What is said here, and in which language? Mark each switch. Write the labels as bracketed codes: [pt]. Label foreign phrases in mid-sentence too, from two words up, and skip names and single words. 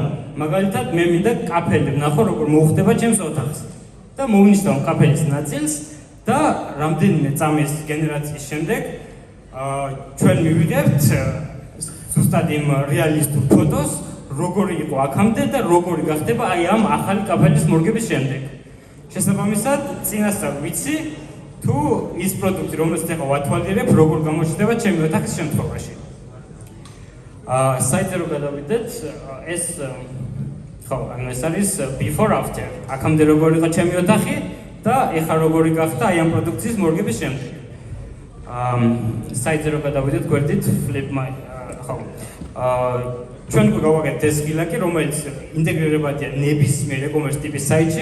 [ka] მაგალითად მე მინდა კაფელი ვნახო როგორ მოუხდება ჩემს ოთახს და მოვნიშნავ კაფელის ნაწილს და რამდენიმე წამის გენერაციის შემდეგ ჩვენ მივიღებთ ზუსტად იმ რეალისტურ ფოტოს როგორი იყო აქამდე და როგორი გახდება აი ამ ახალი კაფელის მორგების შემდეგ. შესაბამისად წინასწარ ვიცი თუ ის პროდუქტი რომელსაც ახლა ვათვალიერებ როგორ გამოჩნდება ჩემი ოთახის შემთხვევაში. საიტზე რო გადავიდეთ, ეს ეს არის [en] before after. [ka] აქამდე როგორ იყო ჩემი ოთახი და ეხლა როგორი გახდა აი ამ პროდუქციის მორგების შემდეგ. საიტზე რო გადავიდეთ, გვერდით Flip My ჩვენ გავაკეთეთ ეს ღილაკი, რომელიც ინტეგრირებადია ნებისმიერ e-commerce ტიპის საიტში.